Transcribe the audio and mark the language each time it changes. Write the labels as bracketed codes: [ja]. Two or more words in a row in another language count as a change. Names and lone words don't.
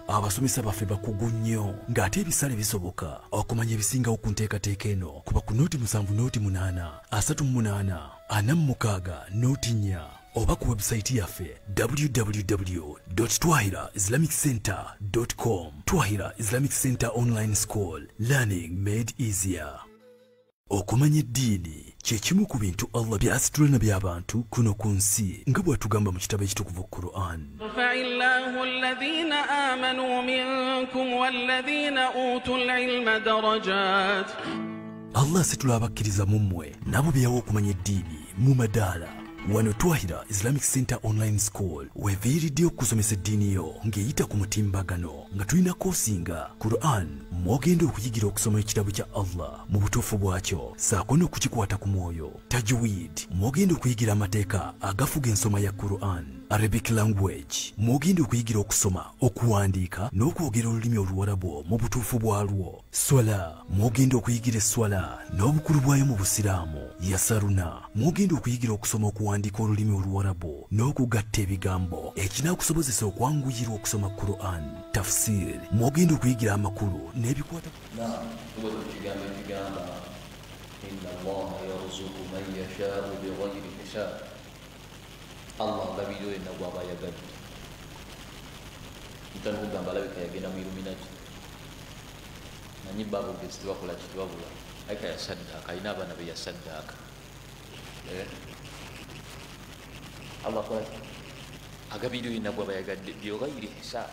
[lg] Abasomesa baffe bakugu nnyo ng'ate ebisale bisoboka okumanya ebisingawo ku nteekateeka eno kuba ku nooti 7 nooti 8 38 46 nooti 4 oba ku website yaffe www.twahiraislamiccentre.com. [en] Twahira Islamic Center Online School, learning made easier. [lg] Okumanya eddiini kyekimu ku bintu Allah by'asitula na by'abantu kuno ku nsi nga bw'atugamba mu kitabo ekitukuvu Quran. [ar] فالله الذين آمنوا منكم والذين أوتوا العلم درجات. [lg] Allah asitula abakkiriza mu mmwe nabo byawo okumanya eddiini mu madaala. Wano Twahira Islamic Center Online School weviiridde okusomesa eddiini yo ng'eyita ku mutimbagano nga tulina koosinga Quran mwogenda okuyigira okusoma ekitabo kya Allah mu butuufu bwakyo saako n'okukikwata ku mwoyo. Tajweed mwogenda okuyigira amateeka agafuga ensoma ya Quran. [en] Arabic language [lg] mwogenda okuyigira okusoma okuwandiika n'okwogera olulimi oluwarabu mu butuufu bwalwo. Swala mwogenda okuyigira esswala n'obukulu bwayo mu busiraamu. Yasaruna mwogenda okuyigira okusoma okuwandiika olulimi oluwarabu n'okugatta ebigambo ekinaakusobozesa okwanguyirwa okusoma Quran. Tafsir mwogenda okuyigira amakulu n'ebikwata [ar] إن الله يرزق من يشاء بغير حساب. [lg] Allah ngabiryo yenna gwaba yagadde ntanugamba alabika yagenda mu Illuminati nanyi babogezi tebakola kitwabula ayika yasaddaaka alina abaana be yasaddaaka. Allah kola agabiryo yenna gwaba yagadde [ar] بغير حساب.